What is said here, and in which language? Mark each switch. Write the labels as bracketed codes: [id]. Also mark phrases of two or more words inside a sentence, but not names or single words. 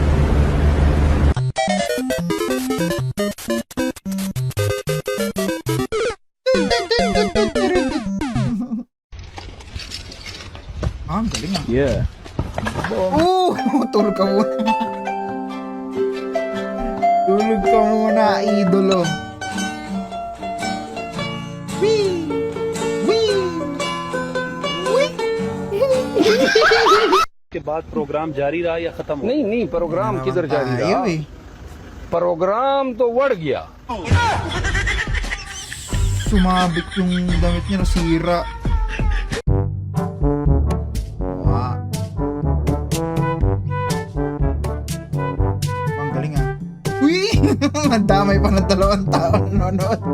[tl] Ang galing ah. Yeah. Tulog ka muna. Tulog ka muna, idolo. Wee! [hi] के बाद प्रोग्राम जारी रहा या खत्म हो? नहीं प्रोग्राम किधर जारी [tl] Ayaw [hi] रहा? [tl] eh. [hi] प्रोग्राम तो बढ़ गया. [tl] Sumabit yung damit niya, nasira. Wow. Ang galing ah. Uy! Nadamay pa ng 2 taon nanonood.